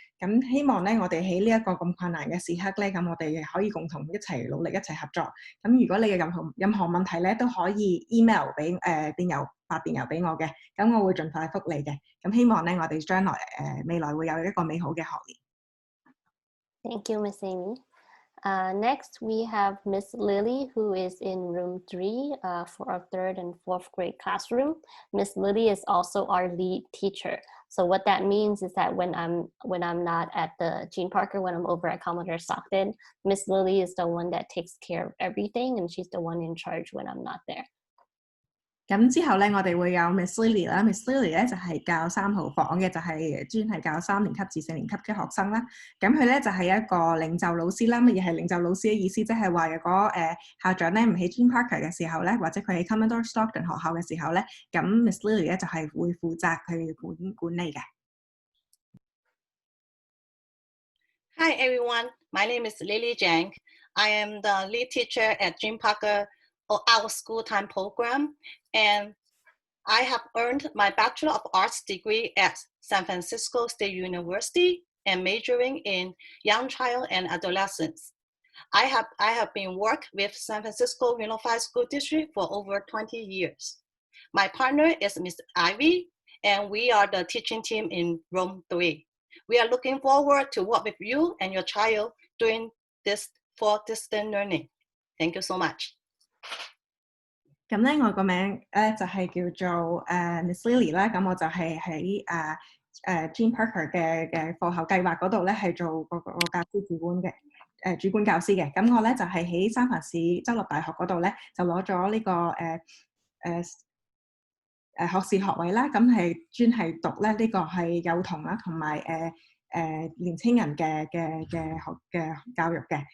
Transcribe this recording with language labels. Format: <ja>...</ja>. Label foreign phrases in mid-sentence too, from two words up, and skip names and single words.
<yue>咁希望咧，我哋喺呢一個咁困難嘅時刻咧，咁我哋可以共同一齊努力，一齊合作。咁如果你有任何問題咧，都可以 email 俾發電郵俾我嘅。咁我會盡快覆你嘅。咁希望咧，我哋將來未來會有一個美好嘅學年。</yue> <en>Thank you, Miss Amy. Next, we have Miss Lily, who is in room 3 for our 3rd and 4th grade classroom. Miss Lily is also our lead teacher. So what that means is that when I'm not at the Jean Parker, when I'm over at Commodore Stockton, Miss Lily is the one that takes care of everything, and she's the one in charge when I'm not there.</en> <yue>咁之後咧，我哋會有 Miss Lily 啦。Miss Lily 咧就係教3號房嘅，就係專係教3年級至4年級嘅學生啦。咁佢咧就係一個領袖老師啦。乜嘢係領袖老師嘅意思？即係話如果校長咧唔喺 Jean Parker 嘅時候咧，或者佢喺 Commodore Stockton 學校嘅時候咧，咁 Miss Lily 咧就係會負責去管理嘅。</yue> <en>Hi everyone, my name is Lily Zhang. I am the lead teacher at Jean Parker our school time program, and I have earned my Bachelor of Arts degree at San Francisco State University and majoring in young child and adolescents. I have been working with San Francisco Unified School District for over 20 years. My partner is Ms. Ivy, and we are the teaching team in room 3. We are looking forward to work with you and your child doing this for distant learning. Thank you so much.</en> <yue>咁咧，我個名咧就係叫做Miss Lily 啦。咁我就係喺Jean Parker 嘅課後計劃嗰度咧，係做個教師主管教師嘅。咁我咧就係喺三藩市州立大學嗰度咧，就攞咗呢個學士學位啦。咁係專係讀咧呢個係幼童啦，同埋年青人嘅教育嘅。</yue>